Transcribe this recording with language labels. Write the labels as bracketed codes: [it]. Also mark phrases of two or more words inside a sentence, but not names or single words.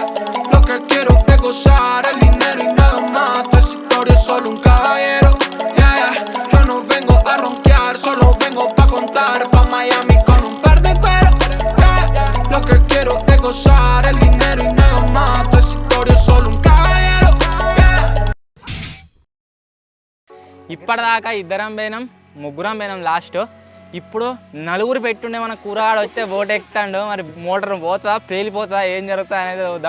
[es] Lo que quiero es gozar el dinero y nada más. Tres historias, solo un caballero. Yeah, yeah. Yo no vengo a ronquear, solo vengo pa' contar. Pa' Miami con un par de cuero. Yeah. Lo que quiero es gozar el dinero y nada más. Tres historias, solo un caballero. Yeah. [te] ఇప్పటిదాకా ఇద్దరం పోయినాం, ముగ్గురం పోయినాం లాస్ట్. ఇప్పుడు నలుగురు పెట్టుండే మన కూరగాడు వస్తే బోట్ ఎక్కుతాడు. మరి మోటార్ పోతుందా పేలిపోతుందా ఏం జరుగుతుందా అనేది చూద్దాం.